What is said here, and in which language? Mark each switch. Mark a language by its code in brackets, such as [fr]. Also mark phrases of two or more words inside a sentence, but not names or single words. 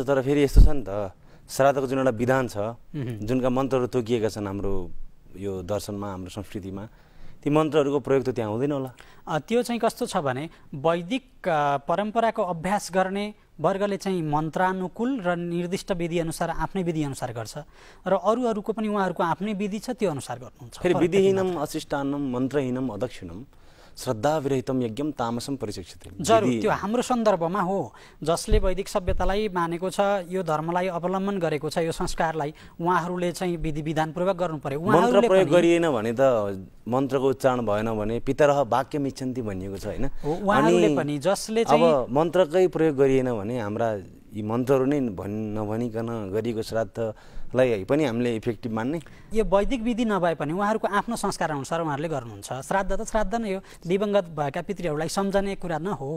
[ne] तर फेरि यस्तो छ नि त, श्राद्धको जुन एउटा विधान छ, जुनका मन्त्रहरू तोकिएका छन् हाम्रो यो दर्शनमा, हाम्रो संस्कृतिमा, ती मन्त्रहरूको प्रयोग त त्यहाँ हुँदैन होला। त्यो चाहिँ कस्तो छ भने वैदिक परम्पराको अभ्यास गर्ने वर्गले चाहिँ मन्त्रानुकूल र निर्दिष्ट विधिअनुसार आफ्नै विधिअनुसार गर्छ र अरूको पनि उहाँहरूको आफ्नै विधि छ, त्यो अनुसार गर्नुहुन्छ। [sa] फेरि विधिहीनम अशिष्टान्नम मन्त्रहीनम अदक्षिणम श्रद्धाविरहितम यज्ञम तामसम परिचक्षते। [ne] जरुर त्यो हाम्रो सन्दर्भमा हो। जसले वैदिक सभ्यतालाई मानेको छ, यो धर्मलाई अवलम्बन गरेको छ, यो संस्कारलाई उहाँहरूले चाहिँ विधि विधानपूर्वक गर्नु पर्यो। मन्त्र प्रयोग गरिएन भने त मन्त्रको उच्चारण भएन भने [sa] पितरः वाक्यम इच्छन्ति [ne] भनिएको छ हैन। उहाँहरूले पनि जसले चाहिँ अब मन्त्रकै प्रयोग गरिएन भने हाम्रा यी मन्त्रहरू नै नभनिकन गरिएको श्राद्धलाई पनि हामीले इफेक्टिभ मान्ने? यो वैदिक विधि नभए पनि उहाँहरूको आफ्नो संस्कार अनुसार उहाँहरूले गर्नुहुन्छ। श्राद्ध त श्राद्ध नै हो, दिवंगत भएका पितृहरूलाई सम्झने कुरा न हो